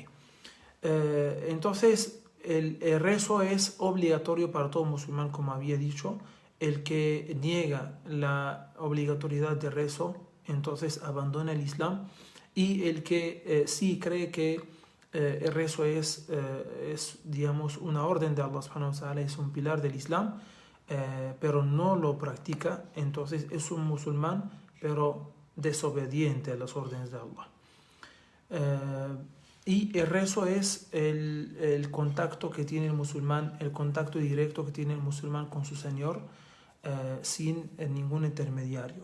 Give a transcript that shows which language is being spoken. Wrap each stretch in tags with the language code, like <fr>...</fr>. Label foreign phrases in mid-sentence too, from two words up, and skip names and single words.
<es>Entonces, el rezo es obligatorio para todo musulmán, como había dicho. El que niega la obligatoriedad de rezo, entonces abandona el Islam. Y el que sí cree que el rezo es una orden de Allah</es> <ar>subhanahu wa ta'ala,</ar> <es>es un pilar del Islam, pero no lo practica, entonces es un musulmán, pero desobediente a las órdenes de Allah. Y el rezo es el contacto que tiene el musulmán, el contacto directo que tiene el musulmán con su Señor, sin ningún intermediario.</es>